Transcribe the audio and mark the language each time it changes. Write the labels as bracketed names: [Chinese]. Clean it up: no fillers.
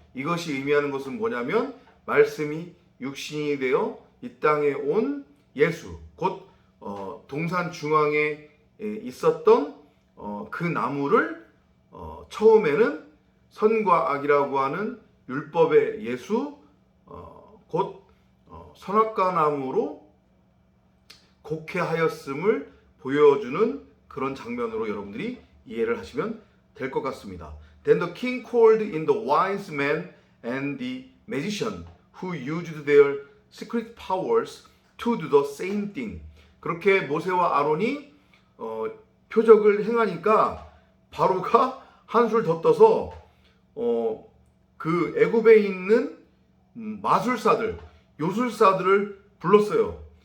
[Korean] 이것이 의미하는 것은 뭐냐면 말씀이 육신이 되어 이 땅에 온 예수, 곧 동산 중앙에 있었던 그 나무를 처음에는 선과 악이라고 하는 율법의 예수, 곧 선악과 나무로 곡해하였음을 보여주는 그런 장면으로 여러분들이 이해를 하시면 될 것 같습니다. [English] Then the king called in the wise men and the magician who used their secret powers to do the same thing. [Korean] 그렇게 모세와 아론이 표적을 행하니까 바로가 한술 더 떠서 그 애굽에 있는 마술사들, 요술사들을 불렀어요.